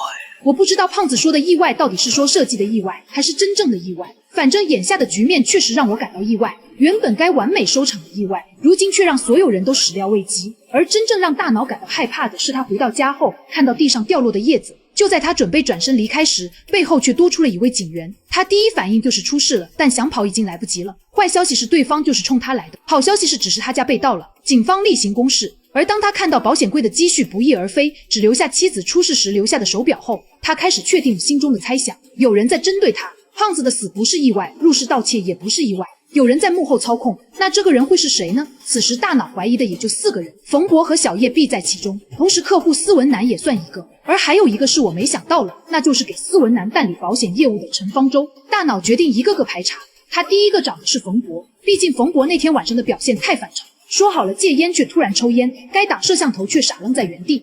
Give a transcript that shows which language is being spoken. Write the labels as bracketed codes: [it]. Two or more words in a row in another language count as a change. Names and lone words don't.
[zh] 我不知道胖子說的意外到底是說設計的意外，還是真正的意外。反正眼下的局面確實讓我感到意外，原本該完美收場的意外，如今卻讓所有人都始料未及。而真正讓大腦感到害怕的是，他回到家後看到地上掉落的葉子，就在他準備轉身離開時，背後卻多出了一位警員。他第一反應就是出事了，但想跑已經來不及了。壞消息是對方就是衝他來的，好消息是只是他家被盜了，警方例行公事。而當他看到保險櫃的積蓄不翼而飛，只留下妻子出事時留下的手錶後，他開始確定了心中的猜想，有人在針對他。胖子的死不是意外，入室盜竊也不是意外，有人在幕後操控，那這個人會是誰呢？此時大腦懷疑的也就4個人，馮博和小葉必在其中，同時客戶斯文南也算一個，而還有一個是我沒想到了，那就是給斯文南辦理保險業務的陳方舟。大腦決定一個個排查，他第一個找的是馮博，畢竟馮博那天晚上的表現太反常，說好了戒煙卻突然抽煙，該擋攝像頭卻傻愣在原地。